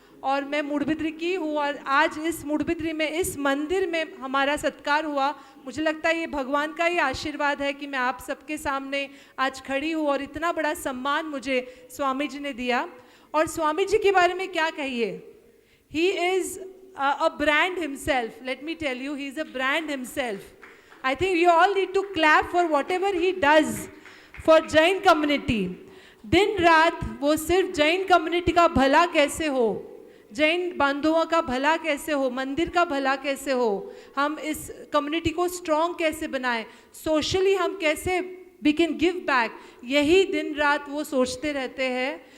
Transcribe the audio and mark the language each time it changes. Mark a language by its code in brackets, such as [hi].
[hi] और मैं मुड़बिद्री की हूँ, और आज इस मुड़बिद्री में इस मंदिर में हमारा सत्कार हुआ। मुझे लगता है ये भगवान का ही आशीर्वाद है कि मैं आप सबके सामने आज खड़ी हूँ और इतना बड़ा सम्मान मुझे स्वामी जी ने दिया। और स्वामी जी के बारे में क्या कहिए, [en] He is a brand himself. Let me tell you, he's a brand himself. I think you all need to clap for whatever he does for Jain community. [hi] दिन रात वो सिर्फ जैन कम्युनिटी का भला कैसे हो, जैन बंधुओं का भला कैसे हो, मंदिर का भला कैसे हो, हम इस कम्युनिटी को स्ट्रॉन्ग कैसे बनाएं, सोशली हम कैसे [en] we can give back, [hi] यही दिन रात वो सोचते रहते हैं।